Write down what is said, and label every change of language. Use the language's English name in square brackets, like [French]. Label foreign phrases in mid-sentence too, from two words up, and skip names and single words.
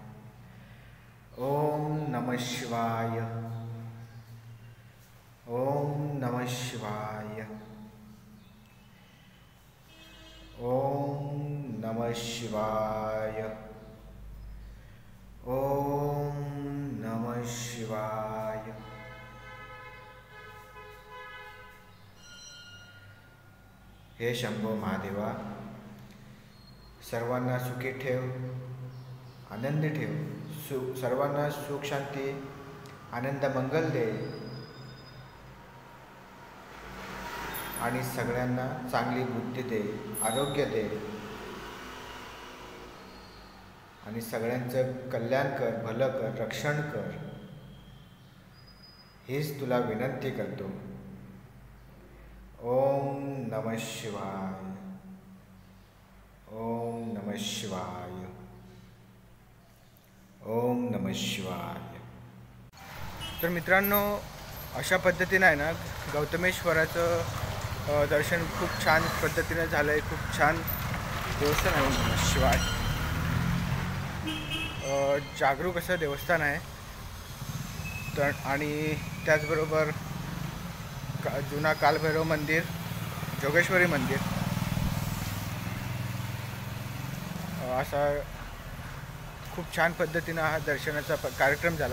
[Sanskrit] ओम नमः शिवाय. ओम नमः शिवाय. ओम नमः शिवाय. ओम नमः शिवाय. [Marathi] हे शंभो महादेवा, सर्वांना सुखी ठेव, आनंदी ठेव, सर्वांना सुख शांती आनंद मंगल दे आणि सगळ्यांना चांगली बुद्धी दे, आरोग्य दे आणि सगळ्यांचं कल्याण कर, भलं कर, रक्षण कर, हीच तुला विनंती करतो. [Sanskrit] ओम नमः शिवाय. ओम नमः शिवाय. ओम नमः शिवाय. [Marathi] तर मित्रांनो, अशा पद्धतीने आहे ना गौतमेश्वराचं दर्शन खूप छान पद्धतीने झालं आहे. खूप छान देवस्थान आहे. [Sanskrit] ओम नमः शिवाय. [Marathi] जागरूक असं देवस्थान आहे. तर आणि त्याचबरोबर जुना कालभैरव मंदिर, जोगेश्वरी मंदिर असा खूप छान पद्धतीनं हा दर्शनाचा कार्यक्रम झाला.